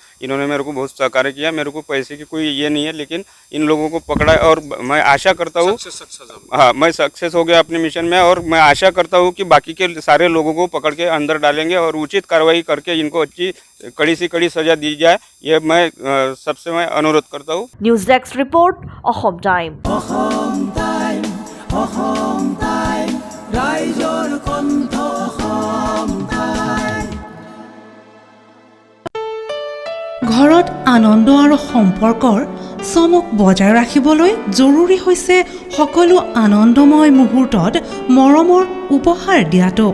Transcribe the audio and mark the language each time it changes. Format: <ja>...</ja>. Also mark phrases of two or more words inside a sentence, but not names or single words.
<hi>इन्होंने मेरे को बहुत सहकार्य किया। मेरे को पैसे की कोई ये नहीं है, लेकिन इन लोगों को पकड़ा है, और मैं आशा करता हूँ हाँ, मैं सक्सेस हो गया अपने मिशन में, और मैं आशा करता हूँ कि बाकी के सारे लोगों को पकड़ के अंदर डालेंगे और उचित कार्रवाई करके इनको अच्छी कड़ी से कड़ी सजा दी जाए, ये मैं सबसे मैं अनुरोध करता हूँ। न्यूज डेस्क रिपोर्ट, অসম টাইম।</hi> <as>ঘৰত আনন্দ আৰু সম্পৰ্কৰ চমক বজাই ৰাখিবলৈ জৰুৰী হৈছে সকলো আনন্দময় মুহূৰ্তত মৰমৰ উপহাৰ দিয়াটো।</as>